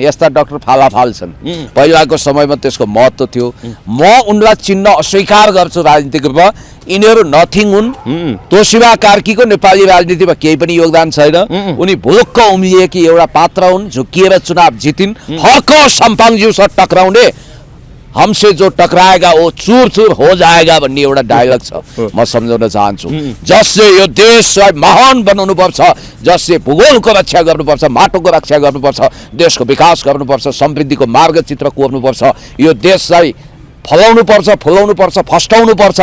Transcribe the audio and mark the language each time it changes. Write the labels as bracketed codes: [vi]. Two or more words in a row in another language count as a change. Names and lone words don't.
[ne] यस्ता डक्टर फालाफाल छन्। पहिलाको समयमा त्यसको महत्त्व थियो। म उनलाई चिन्न अस्वीकार गर्छु राजनीतिक रूपमा। यिनीहरू नथिङ हुन्। तोसीमा कार्कीको नेपाली राजनीतिमा केही पनि योगदान छैन। उनी भुलुक्क उम्लिएकी एउटा पात्र हुन्, झुकिएर चुनाव जितिन्। हर्क साम्पाङज्यूसँग टक्राउने [hi] हमसे जो टकराएगा वो चूर चूर हो जाएगा [ne] भन्ने एउटा डायलग छ। म सम्झाउन चाहन्छु, जसले यो देशलाई महान बनाउनु पर्छ, जसले भूगोलको रक्षा गर्नुपर्छ, माटोको रक्षा गर्नुपर्छ, देशको विकास गर्नुपर्छ, समृद्धिको मार्गचित्र कोर्नुपर्छ, यो देशलाई फलाउनु पर्छ, फुलाउनु पर्छ, फस्टाउनु पर्छ।